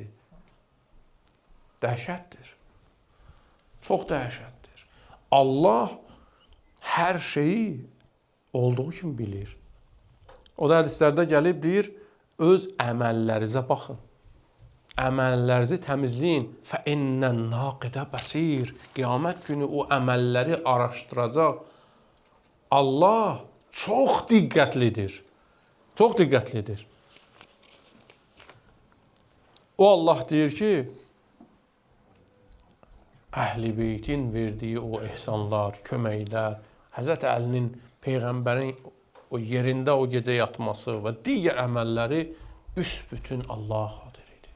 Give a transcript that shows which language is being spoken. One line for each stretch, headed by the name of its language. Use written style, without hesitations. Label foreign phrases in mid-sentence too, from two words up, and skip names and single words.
Azerbaijani: Dəhşətdir. Çox dəhşətdir. Allah hər şeyi olduğu kimi bilir. O da hədislərdə gəlib deyir, öz əməllərinizə baxın. Əməllərinizi təmizləyin.
Arabic: فَإِنَّ النَّاقِدَ بَصِيرٌ.
Azerbaijani: Qiyamət günü o əməlləri araşdıracaq. Allah çox diqqətlidir. Çox diqqətlidir. O Allah deyir ki, Əhl-i beytin verdiyi o ehsanlar, köməklər, Həzrət Əlinin, Peyğəmbərin o yerində o gecə yatması və digər əməlləri büsbütün Allaha xatir idi.